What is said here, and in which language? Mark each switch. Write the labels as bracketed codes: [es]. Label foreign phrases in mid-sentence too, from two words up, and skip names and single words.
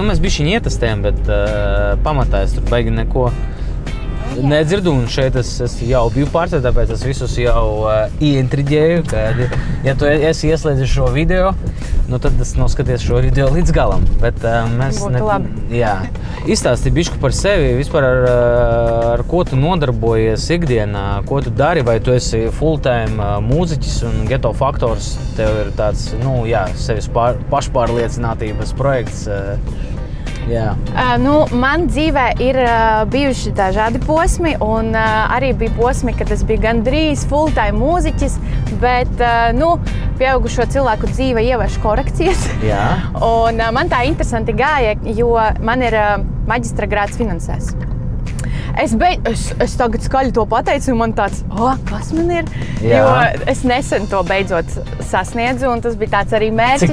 [lv] Mēs bišķiņ ietestējam, bet pamatā es tur baigi neko nedzirdu, un šeit es jau biju pārsteigts, tāpēc es visus jau ieintriģēju, kad, ja tu esi ieslēdzis šo video, tad es noskaties šo video līdz galam. Bet mēs izstāsti bišķi par sevi, vispār ar ko tu nodarbojies ikdienā, ko tu dari, vai tu esi full-time mūziķis un Ghetto Faktors, tev ir tāds, sevis pašpārliecinātības projekts. Man dzīvē ir bijuši dažādi posmi, un arī bija posmi, kad es biju gandrīz full-time mūziķis, bet pieaugušo cilvēku dzīve ievieš korekcijas. Un man tā interesanti gāja, jo man ir maģistra grāds finansēs. Es tagad skaļi to pateicu, un man tāds, kas man ir? Jo es nesen to beidzot sasniedzu, un tas bija tāds arī mērķis.